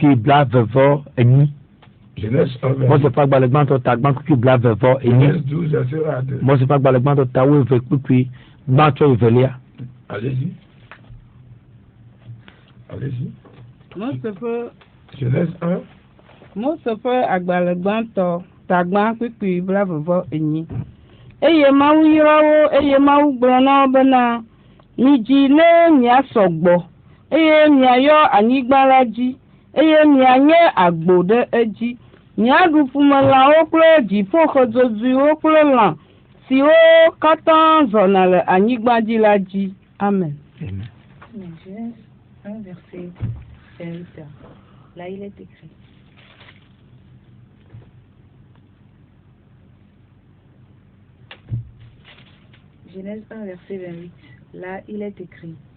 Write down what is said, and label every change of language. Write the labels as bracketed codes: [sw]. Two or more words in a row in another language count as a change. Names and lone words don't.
[fr] Genèse 1, verset 28. Genèse 12, verset 2. Allez-y. Allez-y. Genèse 1. [ee] Eye mawu yirawo eye mawu gblɔna bena midzi ne miasɔgbɔ eye miayɔ anyigba la dzi eye mianye agbo ɖe edzi miaɖu ƒumelãwo kple dziƒoxɔdzodzoewo kple lã siwo katã zɔna le anyigba dzi la dzi. Amen. [fr] Genèse 1 verset 28. Là il est écrit. Genèse 1, verset 28. Là, il est écrit.